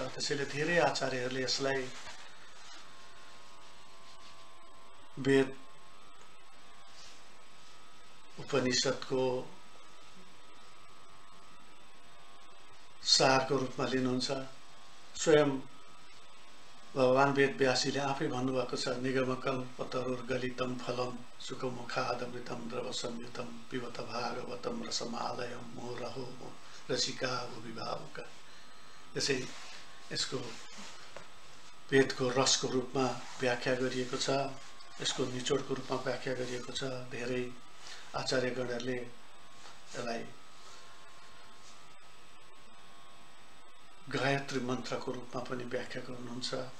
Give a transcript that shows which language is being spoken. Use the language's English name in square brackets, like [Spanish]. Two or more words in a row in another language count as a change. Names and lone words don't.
[Nepali] त्यसैले धेरै आचार्यहरूले यसलाई वेद उपनिषदको सारको रूपमा लिनुहुन्छ। स्वयं भगवान वेदव्यासीले आफै भन्नुभएको छ, [Sanskrit] निगमकल्पतरुर्गलितं फलम सुखमुखादमृतं द्रवसंयुतं पिबत भागवतं रसमालयं मुहुरहो रसिका अभिभावका। [Nepali] यसै यसको वेदको रसको रूपमा व्याख्या गरिएको छ, यसको निचोडको रूपमा व्याख्या गरिएको छ। धेरै आचार्यगणहरूले यसलाई गायत्री मन्त्रको रूपमा पनि व्याख्या गर्नुहुन्छ।